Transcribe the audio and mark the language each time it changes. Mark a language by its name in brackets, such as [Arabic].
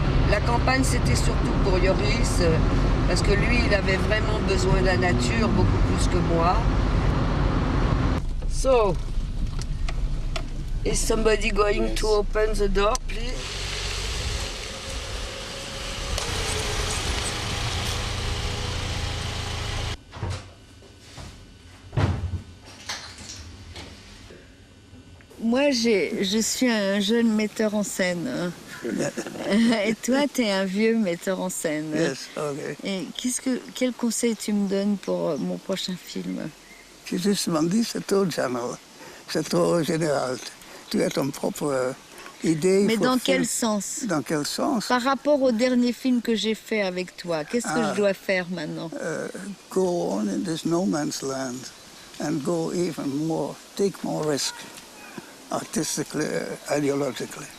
[French] La campagne, c'était surtout pour Yoris, parce que lui, il avait vraiment besoin de la nature, beaucoup plus que moi. [English] So, is somebody going to open the door, please? [French] Moi, je suis un jeune metteur en scène. Et toi, tu es un vieux metteur en scène. [English] Yes, okay. [French] Et quel conseil tu me donnes pour mon prochain film? J'ai justement dit, c'est trop général. C'est trop général. Tu as ton propre idée. Mais dans quel sens? Dans quel sens? Par rapport au dernier film que j'ai fait avec toi, qu'est-ce que je dois faire maintenant? [English] Go on in this no man's land and go even more, take more risk, artistically, ideologically.